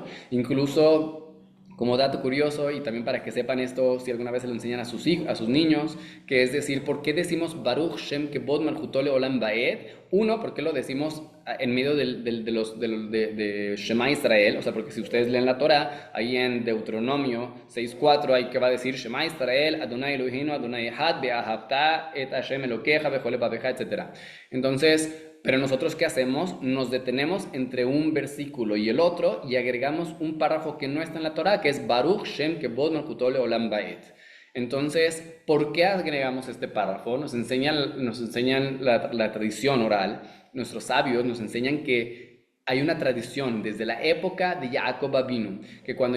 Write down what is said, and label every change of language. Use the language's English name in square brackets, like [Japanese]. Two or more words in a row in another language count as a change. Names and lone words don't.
[Spanish] Incluso, como dato curioso, y también para que sepan esto, si alguna vez se lo enseñan a sus hijos, a sus niños, que es decir, ¿por qué decimos [Hebrew] ברוך שם כבוד מלכותו לעולם ועד? [Spanish] Uno, ¿por qué lo decimos en medio de Shema Israel? O sea, porque si ustedes leen la Torah, ahí en Deuteronomio 6:4, ahí que va a decir [Hebrew] שמע ישראל, אדוני אלוהינו, אדוני אחד, ואהבת את השם אלוקיך, בכל לבבך, [Spanish] etc. Entonces, pero nosotros, ¿qué hacemos? Nos detenemos entre un versículo y el otro y agregamos un párrafo que no está en la Torah, que es [Hebrew] ברוך שם כבוד מלכותו לעולם ועד. [Spanish] Entonces, ¿por qué agregamos este párrafo? Nos enseñan la tradición oral, nuestros sabios nos enseñan que hay una tradición desde la época de Jacob Avinu, que cuando